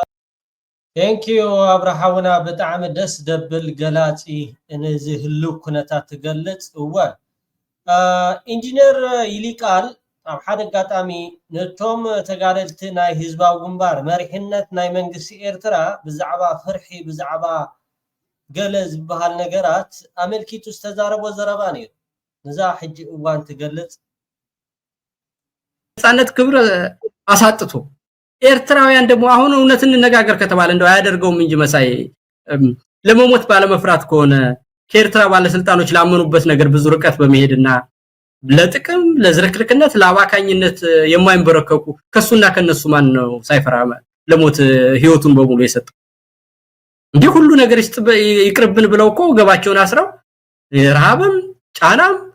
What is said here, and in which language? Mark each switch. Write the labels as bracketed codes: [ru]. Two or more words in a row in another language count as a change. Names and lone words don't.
[en] thank you [ti] አብርሃውና ብጣዕሚ ደስ ደብል ገላፂ ነዚ ህልው ኩነታት ትገልጽ እወ ኢንጂነር ይሊቃል ኣብ ሓደ አጋጣሚ ነቶም ተጋደልቲ ናይ ህዝባዊ ግንባር መሪሕነት ናይ መንግስቲ ኤርትራ ብዛዕባ ፍርሒ ብዛዕባ ገለ ዝበሃል ነገራት ኣመልኪቱ ዝተዛረቦ ዘረባ ነይሩ ነዛ ሕጂ እዋን ትገልጽ [am] ነፃነት ክብር አሳጥቶ ኤርትራውያን ደግሞ አሁን እውነት እንነጋገር ከተባለ እንደው አያደርገውም እንጂ መሳይ ለመሞት ባለመፍራት ከሆነ ከኤርትራ ባለስልጣኖች ላመኑበት ነገር ብዙ ርቀት በመሄድና ለጥቅም ለዝርክርክነት ለአባካኝነት የማይንበረከኩ ከሱና ከነሱ ማን ነው ሳይፈራ ለሞት ህይወቱን በሙሉ የሰጠው እንዴ ሁሉ ነገር ይቅርብን ብለው እኮ ገባቸውን አስረው ረሃብም ጫናም